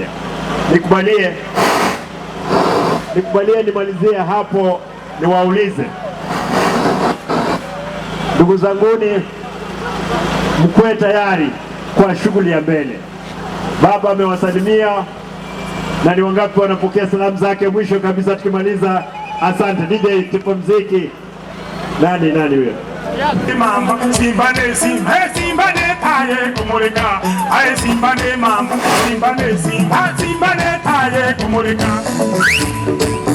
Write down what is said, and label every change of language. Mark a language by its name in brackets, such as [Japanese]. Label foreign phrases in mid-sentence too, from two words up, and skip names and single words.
[Swahili] Nikubalie nimalizie hapo, niwaulize ndugu zanguni, mkwe tayari kwa shughuli ya mbele. Baba amewasalimia na ni wangapi wanapokea salamu zake? Mwisho kabisa tukimaliza, asante DJ, tipo mziki. Nani huyo? Mamba Simba ne Simba, Simba ne taye kumulika, ay Simba ne mamba, Simba ne Simba, Simba ne taye kumulika.